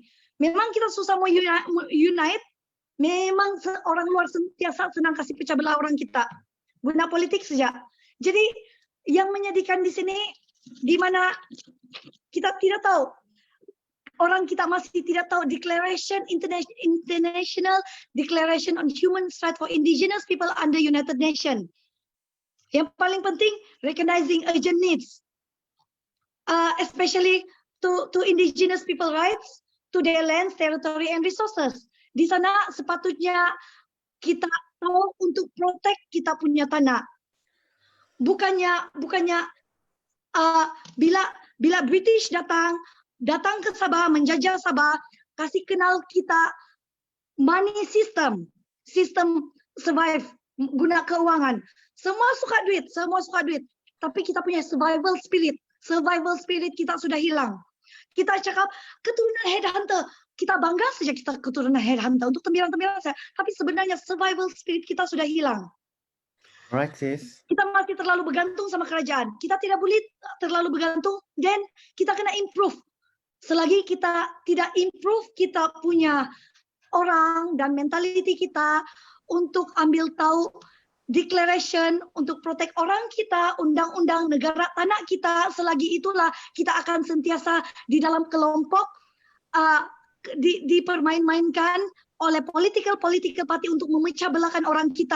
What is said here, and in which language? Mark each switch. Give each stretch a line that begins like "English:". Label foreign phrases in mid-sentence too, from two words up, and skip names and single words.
Malay: Memang kita susah mau unite. Memang orang luar sentiasa senang kasih pecah belah orang kita. Guna politik saja. Jadi yang menyedihkan di sini, di mana kita tidak tahu, orang kita masih tidak tahu
English: International Declaration on Human Rights for Indigenous People under United Nations.
Malay: Yang paling penting,
English: recognizing urgent needs, especially to indigenous people rights, to their lands, territory, and resources.
Malay: Di sana sepatutnya kita tahu untuk protect kita punya tanah. Bukannya bila British datang ke Sabah, menjajah Sabah, kasih kenal kita
English: money system survive,
Malay: guna keuangan. Semua suka duit, tapi kita punya
English: survival spirit
Malay: kita sudah hilang. Kita cakap keturunan headhunter, kita bangga saja kita keturunan headhunter untuk tembiran-tembiran saja, tapi sebenarnya
English: survival spirit
Malay: kita sudah hilang.
English: Alright, sis.
Malay: Kita masih terlalu bergantung sama kerajaan. Kita tidak boleh terlalu bergantung, dan kita kena improve. Selagi kita tidak improve kita punya orang dan mentality kita untuk ambil tahu declaration untuk protect orang kita, undang-undang negara tanah kita, selagi itulah kita akan sentiasa di dalam kelompok dipermain-mainkan oleh
English: political party
Malay: untuk memecah belahkan orang kita.